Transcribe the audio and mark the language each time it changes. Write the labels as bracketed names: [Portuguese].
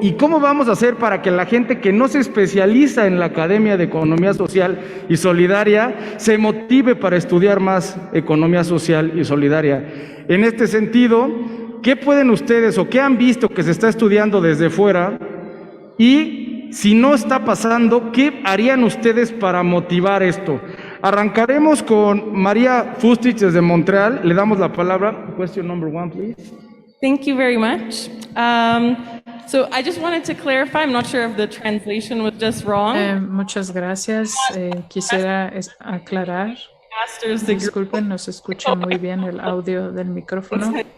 [Spanish] ¿Y cómo vamos a hacer para que la gente que no se especializa en la Academia de Economía Social y Solidaria se motive para estudiar más economía social y solidaria? En este sentido, ¿qué pueden ustedes o qué han visto que se está estudiando desde fuera? Y si no está pasando, ¿qué harían ustedes para motivar esto? Arrancaremos con María Fustich desde Montreal. Le damos la palabra. [English] Question number 1, please. Thank you very much. So I just wanted to clarify, I'm not sure if the translation was just wrong. [Spanish] Muchas gracias. Quisiera aclarar. Disculpen, no se escucha muy bien el audio del micrófono.